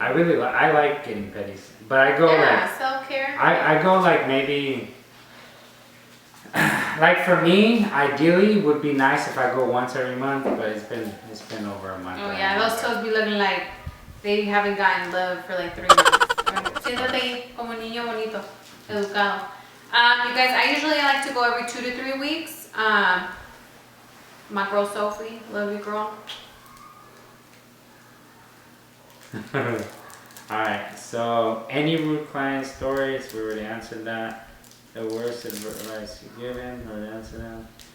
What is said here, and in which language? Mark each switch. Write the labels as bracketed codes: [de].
[en] I like getting petties, but I go Yeah, self-care. I go like maybe. Like for me, ideally would be nice if I go once every month, but it's been over a month. Oh yeah, those toes be looking like they haven't gotten love for like 3 months. [es] Siéntate ahí como niño bonito, educado. [en] You guys, I usually like to go every 2 to 3 weeks. My girl Sophie, love you, girl. Alright, so any rude client stories? We already answered that. The worst advice you've given, already answered that.